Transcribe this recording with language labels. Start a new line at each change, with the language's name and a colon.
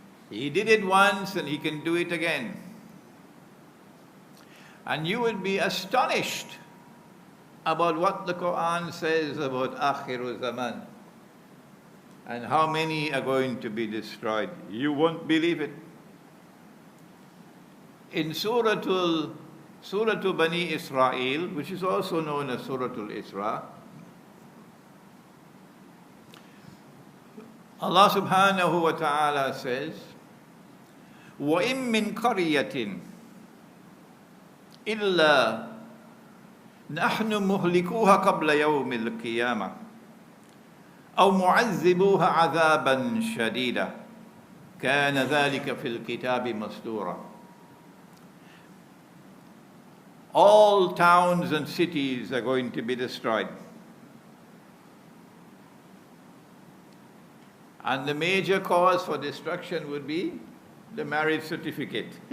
English: He did it once and He can do it again. And you would be astonished about what the Quran says about Akhirul Zaman and how many are going to be destroyed. You won't believe it. In Surah Bani Israel, which is also known as Surah Al-Isra, Allah subhanahu wa ta'ala says,
Arabic: وَإِن مِّن قَرْيَةٍ إِلَّا نحن مهلكوها قبل يوم القيامة أو معذبوها عذابا شديدا كان ذلك في الكتاب مسطورا.
English: All towns and cities are going to be destroyed. And the major cause for destruction would be the marriage certificate.